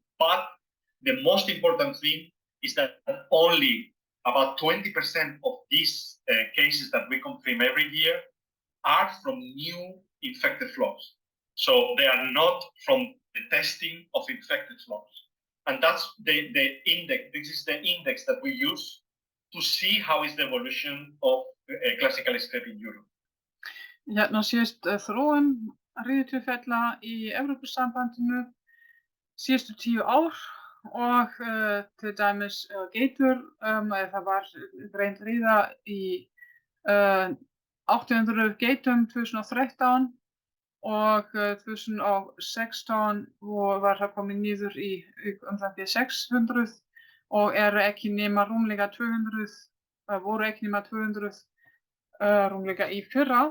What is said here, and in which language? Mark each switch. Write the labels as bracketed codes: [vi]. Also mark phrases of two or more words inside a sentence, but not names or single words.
[en] But the most important thing is that only about 20% of these cases that we confirm every year are from new infected flocks. So they are not from the testing of infected flocks. And that's the index. This is the index that we use to see how is the evolution of classical scraping in Europe. [is] Hérna sést þróun riðutilfella í Evrópusambandinu síðustu 10 ár og til dæmis geitur, það var greind riða í 800 geitum 2013 og 2016 var það komið niður í það 600 og eru ekki nema rúmlega 200, voru ekki nema 200 rúmlega í fyrra.